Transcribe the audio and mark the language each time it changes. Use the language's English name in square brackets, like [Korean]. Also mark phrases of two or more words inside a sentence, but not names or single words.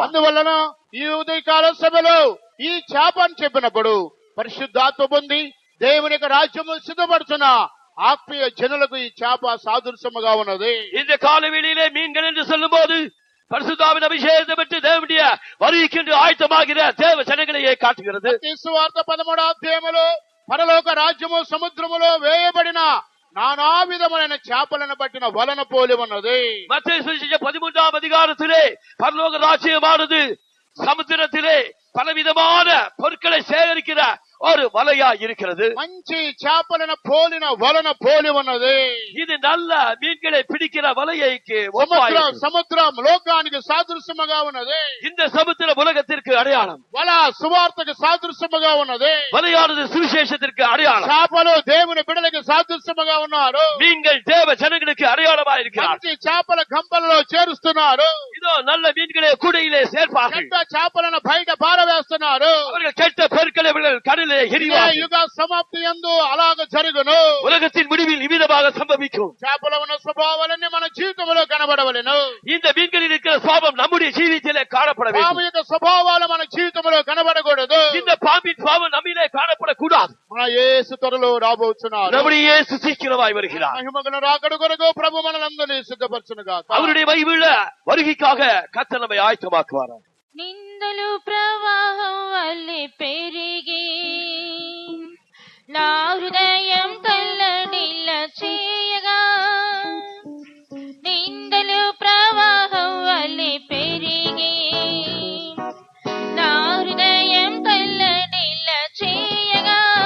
[Telugu] అందువలన ఈ ఉదయకాల సభలో ఈ చేప అని చెప్పినప్పుడు పరిశుద్ధాత్మ పొంది దేవుని యొక్క రాజ్యము సిద్ధపడుతున్న ఆత్మీయ జనులకు ఈ చేప సాదృశ్యముగా ఉన్నది. [Tamil] இந்த காலவெளியிலே மீன்கள் என்று சொல்லும் போது பரிசுத்தாவின் அபிஷேகத்தை பெற்று தேவனுடைய வருகைக்கு ஆயத்தமாகிற தேவ ஜனங்களையே காட்டுகிறது. [Telugu] సువార్త 13వ అధ్యాయములో పరలోక రాజ్యము సముద్రములో వేయబడిన నానా విధములైన చేపలను పట్టిన వలన పోలి ఉన్నది. [Tamil] மத்தேயு சுவிசேஷம் 13ஆம் அதிகாரத்திலே பரலோக ராஜ்யமானது சமுத்திரத்திலே பலவிதமான பொருட்களை சேகரிக்கிற ஒரு வலையா இருக்கிறது. [Telugu] మంచి చేపలను పోలిన వలన పోలి ఉన్నది. [Tamil] இது நல்ல மீன்களை பிடிக்கிற வலையைக்கு [Telugu] సముద్రం లోకానికి సాదృశ్యముగా ఉన్నది. [Tamil] இந்த சமுத்திர உலகத்திற்கு அடையாளம். [Telugu] వల సువార్తకు సాదృశ్యముగా ఉన్నది. [Tamil] வலையானது சுவிசேஷத்திற்கு அடையாளம். [Telugu] చేపలు దేవుని బిడ్డలకు సాదృశ్యముగా ఉన్నారు. [Tamil] மீன்கள் தேவ ஜனங்களுக்கு அடையாளமாக இருக்கிறார். [Telugu] మంచి చేపల గంపలలో చేరుస్తున్నారు. [Tamil] இதோ நல்ல மீன்களை கூடையிலே சேர்ப்பார்கள். [Telugu] చెడ్డ చేపలను బయట పారవేస్తున్నారు. [Tamil] அவர்கள் கெட்ட பொருட்களை கடலிலே எறிவார்கள். [Telugu] యుగ సమాప్తి యందు అలాగ జరుగును. [Tamil] உலகத்தின் முடிவில் இவ்விதமாக சம்பவிக்கும். [Telugu] చేపల ఉన్న స్వభావాలన్నీ మన జీవితంలో కనబడవలెను. [Tamil] இந்த மீன்களில் இருக்கிற சுபாவம் நம்முடைய ஜீவிதத்திலே காணப்பட வேண்டும். [Telugu] పాము యొక్క స్వభావాలు మన జీవితంలో కనబడకూడదు. [Tamil] இந்த பாம்பின் சுபாவம் நம்மிலே காணப்படக்கூடாது. [Telugu] మన యేసు త్వరలో రాబోతున్నారు. [Tamil] நம்முடைய இயேசு சீக்கிரமாய் வருகிறார். [Telugu] మహిమగల రాకడ కొరకు ప్రభు మనలందరినీ సిద్ధపరచునుగాక. [Tamil] அவருடைய மகிமையுள்ள வருகைக்காக கர்த்தர் நம்மை ஆயத்தமாக்குவார். [Telugu] నిందలు ప్రవాహం వల్లే పెరిగి నా హృదయం తల్లడిల్ల చేయగా, నిందలు ప్రవాహం వల్లే పెరిగి నా హృదయం తల్లడిల్ల చేయగా,